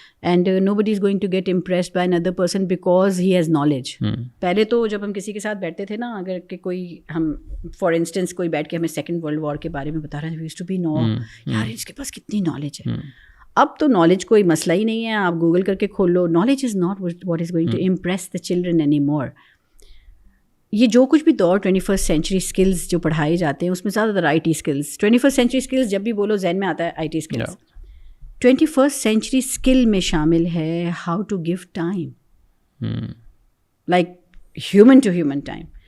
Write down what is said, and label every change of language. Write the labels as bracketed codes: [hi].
[en] And nobody is going to get impressed by another person because he has knowledge. [ur] پہلے تو جب ہم کسی کے ساتھ بیٹھتے تھے نا, اگر کہ کوئی ہم فار انسٹنس کوئی بیٹھ کے ہمیں سیکنڈ ورلڈ وار کے بارے میں بتا رہا ہے, [en] used to be no [ur] یار اس کے پاس کتنی نالج ہے. اب تو نالج کوئی مسئلہ ہی نہیں ہے, آپ گوگل کر کے کھول لو. [en] Knowledge is not what is going to impress the children any more. [ur] یہ جو کچھ بھی دور 21st سینچری اسکلز جو پڑھائے جاتے ہیں اس میں زیادہ تر I T skills. 21st century skills جب بھی بولو ذہن میں آتا ہے I T skills. 21st century skill میں شامل ہے [en] How to give time, like human to human time.